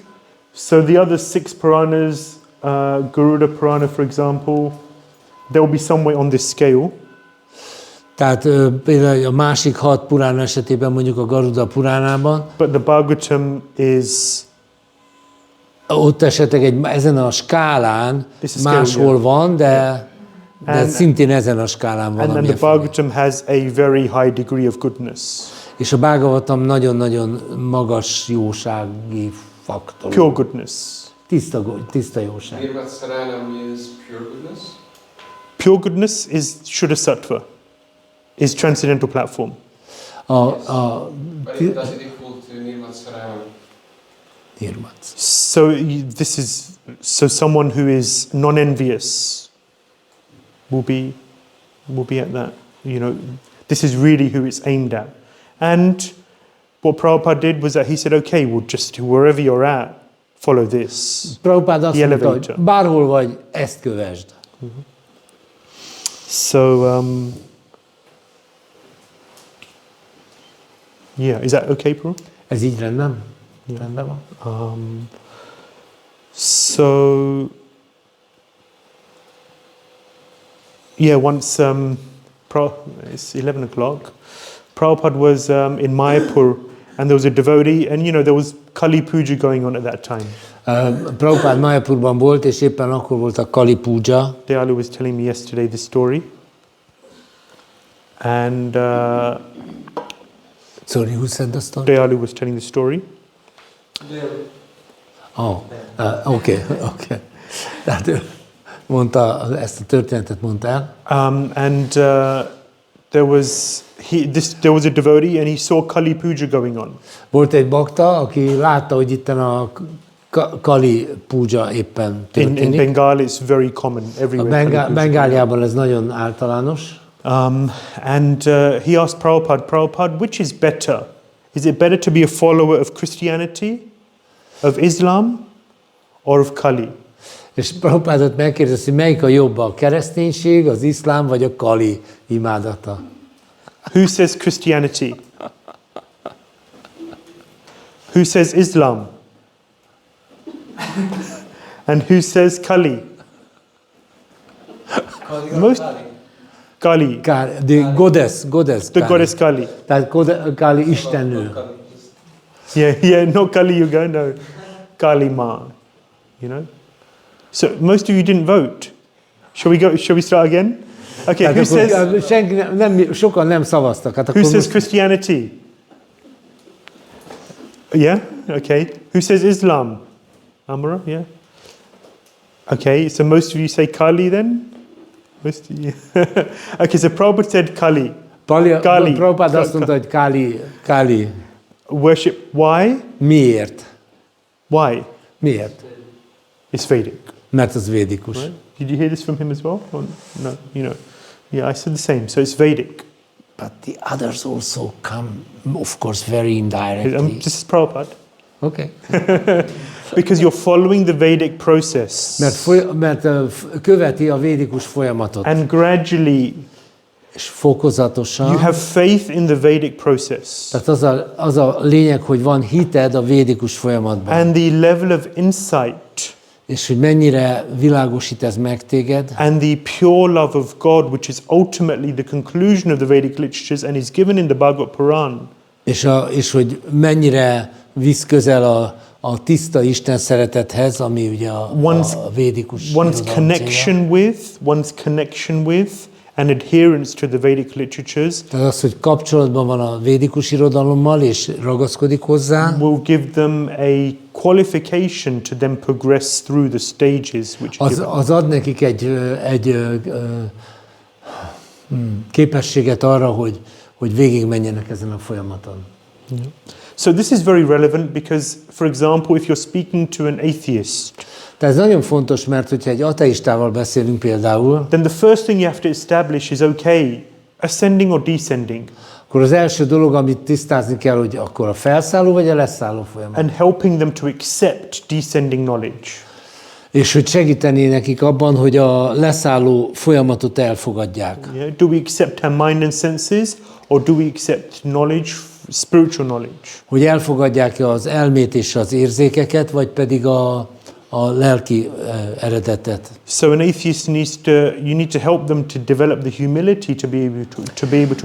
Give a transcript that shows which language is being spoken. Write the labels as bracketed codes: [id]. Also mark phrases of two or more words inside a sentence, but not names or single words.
[en] So the other 6 Puranas, Garuda Purana for example, they will be somewhere on this scale. [hu] Tehát például a másik 6 Purana esetében, mondjuk a Garuda Puránában, [en] But the Bhagavatam is [hu] ott esetleg ezen a skálán máshol van, de szintén ezen a skálán van. [en] and the Bhagavatam has a very high degree of goodness. [hu] És a Bhagavatam nagyon-nagyon magas jósági faktor. [en] Pure goodness. [hu] Tiszta jóság. [en] Nirvatsaranam is pure goodness. Pure goodness is [sa] शुद्ध सत्त्व, [en] is transcendental platform. But it does it equal to Nirvatsaranam? So this is someone who is non-envious will be at that. You know, this is really who it's aimed at. And what Prabhupada did was that he said, okay, well, just wherever you're at, follow this. [hu] Prabhupada azt [en] The [hu] mondta, [en] elevator. [hu] hogy bárhol vagy, ezt kövesd. [en] So, yeah, is that okay, Prabhu? [hu] Ez így rendben? [en] Yeah. [hu] Rendben van? [en] So, yeah, once, it's 11 o'clock, Prabhupada was in Mayapur, and there was a devotee, and there was Kali Puja going on at that time. [hu] Prabhupád Mayapurban volt, és éppen akkor volt a Kali Puja. [en] Dayalu was telling me yesterday the story. And Sorry, who said the story? Dayalu was telling the story. Okay. [hu] Tehát ő mondta, ezt a történetet mondta el. [en] And there was a devotee, and he saw Kali Puja going on. [hu] Volt egy bakta, aki látta, hogy itten a Kali Puja éppen történik. [en] In Bengal, it's very common everywhere. [hu] Bengáliában ez nagyon általános. [en] And he asked Prabhupada, which is better? Is it better to be a follower of Christianity, of Islam, or of Kali? [hu] És Prabhupádot megkérdezte, hogy melyik a jobb, a kereszténység, az iszlám vagy a Kali imádata. [en] Who says Christianity? Who says Islam? And who says Kali? Most Kali. The goddess The goddess Kali. Tehát Kali istennő. Yeah, not Kali Yuga, no. Kali Ma, So most of you didn't vote. Shall we start again? Okay, who says... [hu] sokan nem szavaztak. Hát [en] who says Christianity? Yeah, okay. Who says Islam? Amara, yeah. Okay, so most of you say Kali then? Most of you. Okay, so Prabhupada said Kali. [hu] Prabhupada azt mondta, hogy Kali. [en] Worship, why? [hu] Miért? [en] Why? [hu] Miért? [en] It's Vedic. [hu] Mert az védikus. [en] Right? Did you hear this from him as well? Or no, Yeah, I said the same. So it's Vedic. But the others also come, of course, very indirectly. This is Prabhupada. Okay. Because you're following the Vedic process. [hu] Mert követi a védikus folyamatot. [en] And gradually, [hu] és fokozatosan. [en] You have faith in the Vedic process. [hu] Tehát az a lényeg, hogy van hited a védikus folyamatban. [en] And the level of insight. [hu] És hogy mennyire világosít ez meg téged. [en] And the pure love of God, which is ultimately the conclusion of the Vedic literatures and is given in the Bhagavad Puran. [hu] És hogy mennyire visz közel a tiszta Isten szeretethez, ami ugye a védikus [en] one's connection with and adherence to the Vedic literatures. [hu] Tehát az, hogy kapcsolatban van a védikus irodalommal és ragaszkodik hozzá. [en] Will give them a qualification to then progress through the stages which [hu] az ad nekik egy képességet arra, hogy végigmenjenek ezen a folyamaton. [en] Yeah. So this is very relevant because, for example, if you're speaking to an atheist, tehát ez nagyon fontos, mert hogyha egy ateistával beszélünk például, then the first thing you have to establish is, okay, ascending or descending. Akkor az első dolog, amit tisztázni kell, hogy akkor a felszálló vagy a leszálló folyamat. And helping them to accept descending knowledge. És hogy segíteni nekik abban, hogy a leszálló folyamatot elfogadják. Yeah. Do we accept our mind and senses, or do we accept knowledge, spiritual knowledge? [hu] Hogy elfogadják az elmét és az érzékeket, vagy pedig a lelki eredetet. [en] So an atheist you need to help them to develop the humility to be able to accept.